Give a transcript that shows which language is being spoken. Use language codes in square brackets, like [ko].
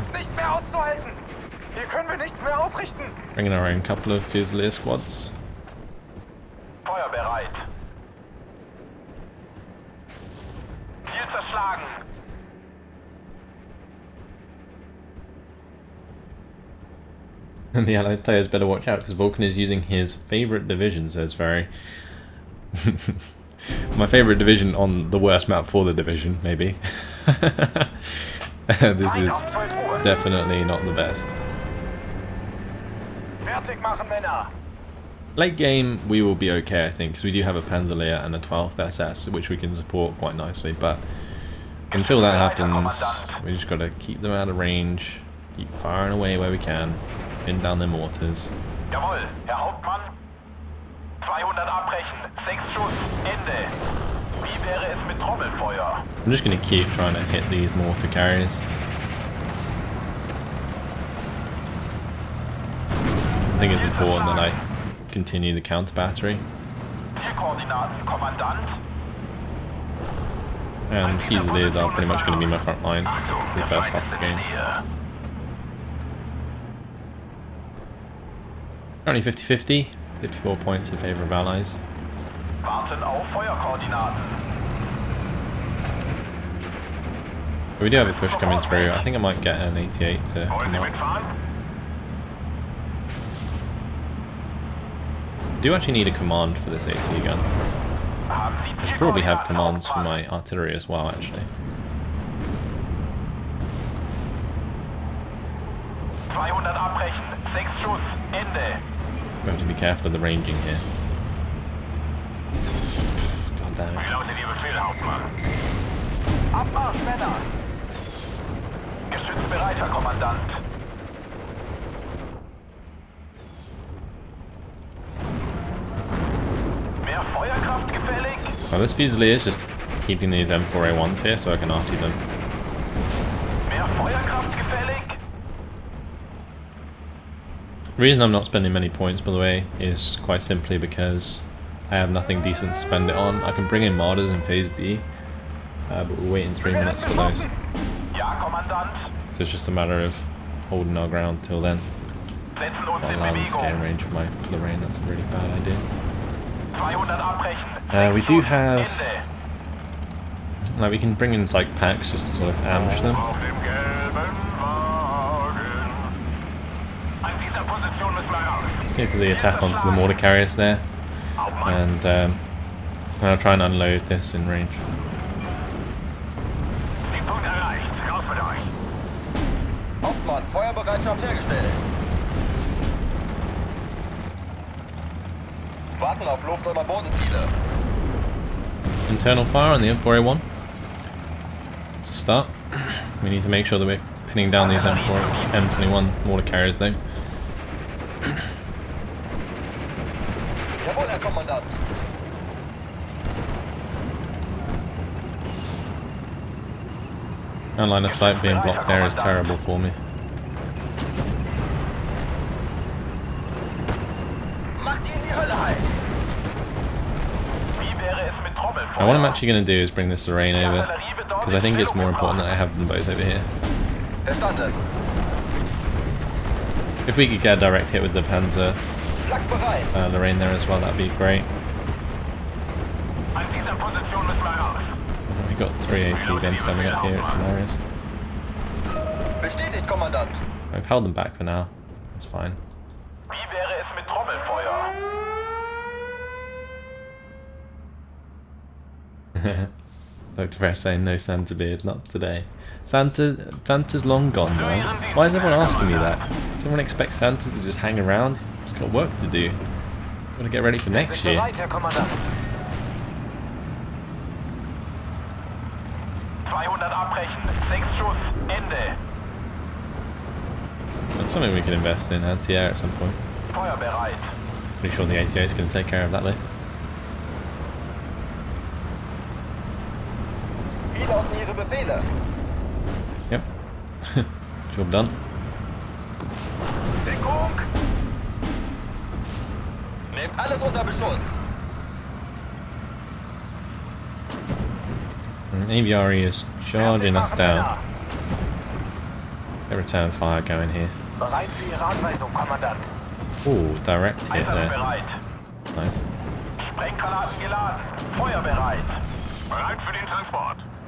[de] Das ist nicht mehr auszuhalten. Hier können wir nichts mehr ausrichten. [en] Bringing our own couple of Fusilier squads. [de] Feuerbereit. Ziel zerschlagen. [en] And the allied players better watch out, because Vulcan is using his favourite division, says Very. My favourite division on the worst map for the division, maybe. This is definitely not the best. [de] Fertig machen, Männer. [en] Late game, we will be okay, I think, because we do have a Panzerlehr and a 12th SS, which we can support quite nicely, but until that happens, we just got to keep them out of range, keep firing away where we can, pin down their mortars. [de] Jawohl, Herr Hauptmann. 200 abbrechen. 6 Schuss. Ende. Wie wäre es mit Trommelfeuer? [en] I'm just going to keep trying to hit these mortar carriers. I think it's important that I continue the counter battery. [de] Zielkoordinaten, Kommandant. [en] And Fusiliers are pretty much going to be my front line for the first half of the game. Currently 50-50, 54 points in favour of allies. [de] Warten auf Feuerkoordinaten. [en] We do have a push coming through. I think I might get an 88 to come up. Do actually need a command for this AT gun. I should probably have commands for my artillery as well, actually. 200 abbrechen. 6 Schuss. Ende. We have to be careful of the ranging here. God damn it. [de] Laute die Befehle, Hauptmann. Abmarsch, Männer. Geschütz bereit, Herr Kommandant. Mehr Feuerkraft gefällig? [en] Well, this Fusilier is just keeping these M4A1s here so I can RT them. [de] Mehr Feuerkraft gefällig? [en] The reason I'm not spending many points, by the way, is quite simply because I have nothing decent to spend it on. I can bring in Martyrs in Phase B, but we're waiting 3 minutes for those. [de] Ja, Kommandant. [en] So it's just a matter of holding our ground till then. [de] Setzen uns [en] Not in allowing them to get in [de] Bewegung. [en] range of my Lorraine, that's a really bad idea. [de] 200 abbrechen. [en] We do [de] 6 Schuss. [en] have... [de] Ende. [en] Like, we can bring in psych packs just to sort of ambush them. [de] Auf dem gelben Wagen. An dieser Position müssen wir raus. [en] Go for the attack onto the mortar carriers there. And I'll try and unload this in range. [de] Punkt erreicht. Raus mit euch. SCHMITTY, Feuerbereitschaft hergestellt. Warten auf Luft- oder Bodenziele. [en] Internal fire on the M4A1. To start, we need to make sure that we're pinning down these M21 mortar carriers though. [de] Jawohl, Herr Kommandant. [en] Our line of sight being blocked there is terrible for me. [de] Macht ihn die Hölle heiß. Wie wäre es mit Trommelfeuer? [en] Now what I'm actually going to do is bring this Lorraine over, because I think it's more important that I have them both over here. [de] Verstanden. [en] If we could get a direct hit with the Panzer [de] Flak bereit. [en] Lorraine there as well, that'd be great. [de] An dieser Position müssen wir raus. [en] We've got 3 AT guns coming up here, it's hilarious. [de] Bestätigt, Kommandant. [en] I've held them back for now, that's fine. [de] Wie wäre es mit Trommelfeuer? [en] Dr. Fresh saying no Santa beard, not today. Santa's long gone, man. Why is everyone asking me that? Does everyone expect Santa to just hang around? He's got work to do. Gotta get ready for next year. [de] Bereit, Herr Kommandant. 200 abbrechen. 6 Schuss. Ende. [en] That's something we could invest in, anti-air at some point. [de] Feuer bereit. [en] Pretty sure the ACO is going to take care of that though. [de] Wie lauten Ihre Befehle? [en] Yep. Job done. [de] Deckung! Nehmt alles unter Beschuss. [en] And AVRE is charging us down. Get return fire going here. [de] Bereit für Ihre Anweisung, Kommandant. [en] Ooh, direct hit [de] Einsatz [en] there. [de] bereit. [en] Nice. [de] Sprenggranaten geladen. Feuer bereit. Bereit für den Transport.